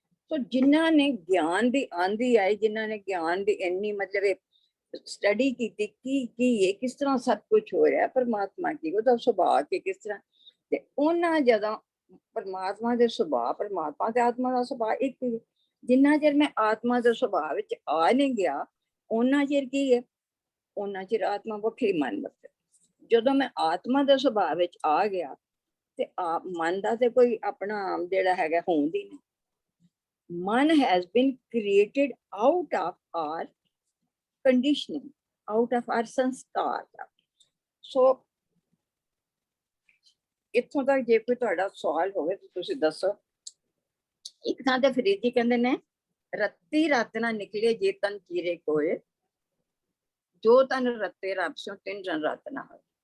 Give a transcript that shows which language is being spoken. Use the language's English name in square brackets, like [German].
[Punjabi] ਸੋ ਜਿਨ੍ਹਾਂ ਨੇ ਗਿਆਨ ਦੀ ਆਂਦੀ ਆਈ, ਜਿਨ੍ਹਾਂ ਨੇ ਗਿਆਨ ਦੀ ਇੰਨੀ ਮਤਲਬ ਸਟੱਡੀ ਕੀਤੀ ਕੀ ਇਹ ਕਿਸ ਤਰ੍ਹਾਂ ਸਭ ਕੁਝ ਹੋ ਰਿਹਾ, ਪਰਮਾਤਮਾ ਕੀ ਉਹਦਾ ਸੁਭਾਅ ਕੀ ਕਿਸ ਤਰ੍ਹਾਂ, ਤੇ ਉਹਨਾਂ ਜਦੋਂ ਪਰਮਾਤਮਾ ਦੇ ਸੁਭਾਅ, ਪਰਮਾਤਮਾ ਤੇ ਆਤਮਾ ਦਾ ਸੁਭਾਅ ਇੱਕ, ਜਿੰਨਾ ਚਿਰ ਮੈਂ ਆਤਮਾ ਦੇ ਸੁਭਾਅ ਵਿੱਚ ਆ ਨਹੀਂ ਗਿਆ ਉਹਨਾਂ ਚਿਰ ਕੀ ਹੈ, ਉਹਨਾਂ ਚਿਰ ਆਤਮਾ ਵੱਖਰੀ ਮਨ ਵਰਤੇ। ਜਦੋਂ ਮੈਂ ਆਤਮਾ ਦੇ ਸੁਭਾਅ ਵਿੱਚ ਆ ਗਿਆ ਤੇ ਮਨ ਦਾ ਤੇ ਕੋਈ ਆਪਣਾ ਜਿਹੜਾ ਹੈਗਾ ਹੋਂਦ ਹੀ ਨਹੀਂ। [English] ਮਨ has been created out of our conditioning, out of our sanskar. [Punjabi] So ਇੱਥੋਂ ਤੱਕ ਜੇ ਕੋਈ ਤੁਹਾਡਾ ਸਵਾਲ ਹੋਵੇ ਤਾਂ ਤੁਸੀਂ ਦੱਸੋ। ਇੱਕ ਥਾਂ ਤੇ ਫਰੀਦ ਜੀ ਕਹਿੰਦੇ ਨੇ, ਰੱਤੀ ਰਤ ਨਾ ਨਿਕਲੇ ਜੇ ਤਨ ਚੀਰੇ ਕੋਏ, ਜੋ ਤਨ ਰੱਤੇ ਰੱਬ ਸਿਓ ਤਿੰਨ ਜਨ ਰਤ ਨਾ ਹੋਏ।